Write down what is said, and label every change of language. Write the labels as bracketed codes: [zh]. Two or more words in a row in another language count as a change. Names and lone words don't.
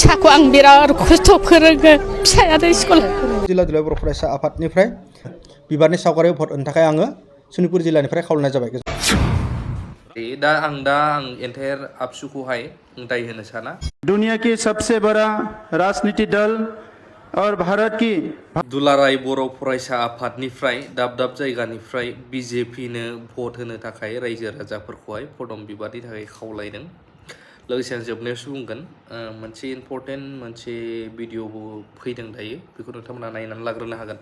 [brx] फिसाखौ आं बिराद खस्थ' फोरोङो फिसायानो स्कुल जिल्ला बर' फरायसा आफादनिफ्राय बिबारनि सावगारियाव भट होनो थाखाय आङो सनितपुर जिल्लानिफ्राय खावलायनाय जाबाय। दा आं एन्टायार आबसुखौहाय दाय होनो साना। [hi] दुनिया की सबसे बड़ा राजनीति दल और भारत की [brx] दुलाराय बर' फरायसा आफादनिफ्राय दाब जायगानिफ्राय बिजेपिनो भट होनो थाखाय रायजो राजाफोरखौहाय पदम बिबारनि थाखाय खावलायदों। लोगोसे आं जोबनायावसो बुंगोन मोनसे इम्परटेन्ट मोनसे भिडिअबो फैदों दायो, बेखौ नोंथांमोना नायनानै लाग्रोनो हागोन।